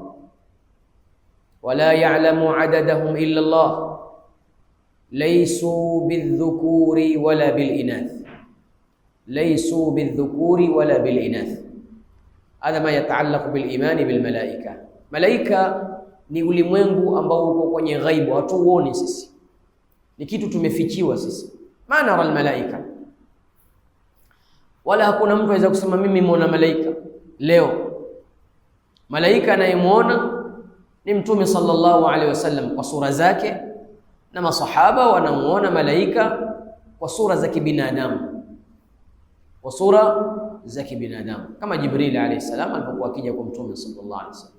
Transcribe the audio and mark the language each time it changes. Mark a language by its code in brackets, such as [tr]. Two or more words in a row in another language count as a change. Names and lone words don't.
[ar] ولا يعلم عددهم إلا الله. ليسوا بالذكور ولا بالإناث. ليسوا بالذكور ولا بالإناث. هذا ما يتعلق بالإيمان بالملائكة. [sw] ملائكة ni ulimwengu ambao uko kwenye ghaibu, hatuuoni sisi, ni kitu tumefichiwa sisi. [ar] ما نرى الملائكة, [sw] wala hakuna mtu aweza kusema mimi muona malaika leo. Malaika anayemuona ni Mtume [ar] صلى الله عليه وسلم [sw] kwa sura zake, na masahaba wanamuona malaika kwa sura za kibinadamu, kwa sura za kibinadamu, kama Jibril [ar] عليه السلام [sw] alipokuwa akija kwa Mtume [ar] صلى الله عليه وسلم.